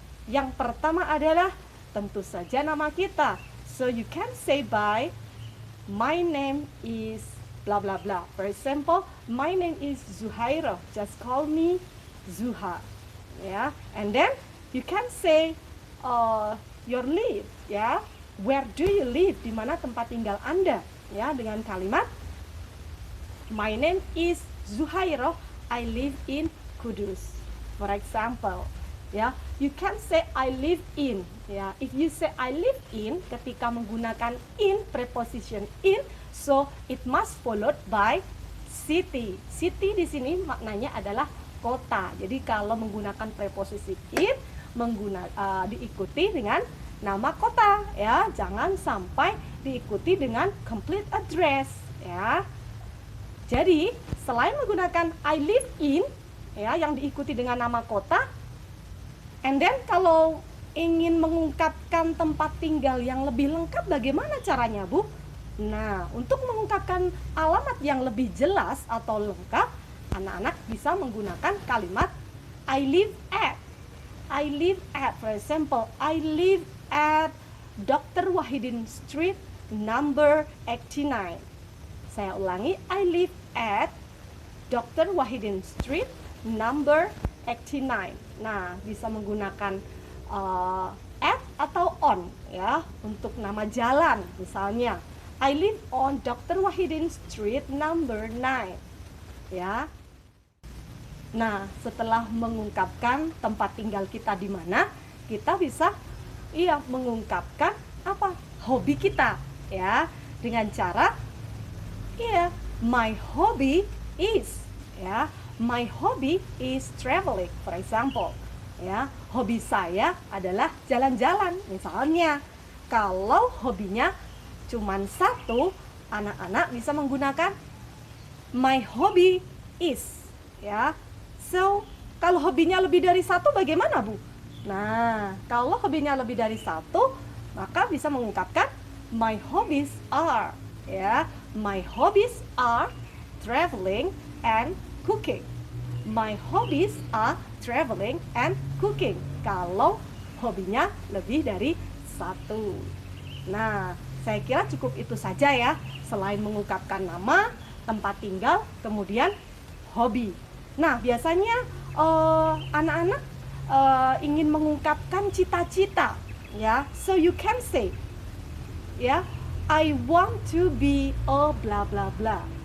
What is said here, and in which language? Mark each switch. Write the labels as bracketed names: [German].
[Indonesian] Yang pertama adalah tentu saja nama kita. [English] So you can say by my name is blah blah blah. For example, my name is Zuhairah. Just call me Zuha. Ya, and then you can say your live. Ya, where do you live? [Indonesian] Di mana tempat tinggal Anda? Ya, dengan kalimat [English] my name is Zuhairah. I live in Kudus. For example. Ya, you can say I live in. Ya, if you say I live in, [Indonesian] ketika menggunakan [English] in, preposition in, so it must followed by city. [Indonesian] City di sini maknanya adalah kota. Jadi kalau menggunakan preposisi in, diikuti dengan nama kota. Ya, jangan sampai diikuti dengan complete address. Ya, jadi selain menggunakan I live in, ya, yang diikuti dengan nama kota. [English] And then [Indonesian] kalau ingin mengungkapkan tempat tinggal yang lebih lengkap, bagaimana caranya Bu? Nah, untuk mengungkapkan alamat yang lebih jelas atau lengkap, anak-anak bisa menggunakan kalimat [English] I live at. I live at, for example, I live at Dr. Wahidin Street number 89. [Indonesian] Saya ulangi, [English] I live at Dr. Wahidin Street number 89. [Indonesian] Nah, bisa menggunakan at atau on ya untuk nama jalan. Misalnya, [English] I live on Dr. Wahidin Street number 9. ya. [Indonesian] Nah, setelah mengungkapkan tempat tinggal kita di mana, kita bisa mengungkapkan apa? Hobi kita, ya. Dengan cara [English] my hobby is, [Indonesian] ya. [English] My hobby is traveling, for example. [Indonesian] Ya, hobi saya adalah jalan-jalan. Misalnya, kalau hobinya cuma satu, anak-anak bisa menggunakan [English] my hobby is, [Indonesian] ya. So, kalau hobinya lebih dari satu bagaimana, Bu? Nah, kalau hobinya lebih dari satu, maka bisa mengungkapkan [English] my hobbies are, [Indonesian] ya. [English] My hobbies are traveling and cooking. My hobbies are traveling and cooking. [Indonesian] Kalau hobinya lebih dari satu. Nah, saya kira cukup itu saja ya. Selain mengungkapkan nama, tempat tinggal, kemudian hobi. Nah, biasanya anak-anak ingin mengungkapkan cita-cita, ya. [English] So you can say, ya, I want to be a bla bla bla.